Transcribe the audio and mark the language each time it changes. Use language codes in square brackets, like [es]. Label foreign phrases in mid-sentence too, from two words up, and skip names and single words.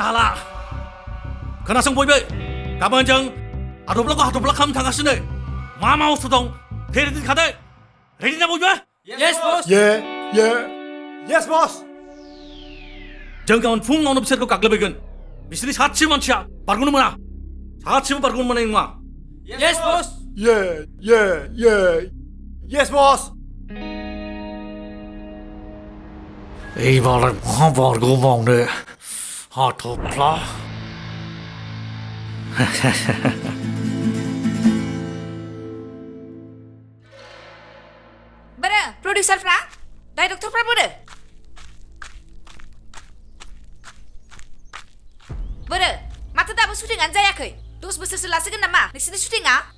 [brx] हाला खोनासं बयबो गाबोन जों हाथफ्लाखौ हाथफ्ला खालामनो थांगासिनो मा मा बुस्थु दं रेडि दोनखादो रेडि ना बयबो [en] Yes boss. Yes boss. [brx] जों गाबोन फुङावनो बिसोरखौ गाग्लोबहैगोन बिसोरनि सासेबो मानसिया बारग'नो मोना सासेबो बारग'नो मोननाय नङा [en] Yes boss. Yes boss. [brx] এইবারে मा बारग'बावनो हाथफ्ला बोरो प्रडिउसारफ्रा डाइरेक्टरफ्रा बोरो माथो दाबो शुटिंआनो जायाखै 10 बोसोरसो लासिगोन नामा नोंसिनि शुटिंआ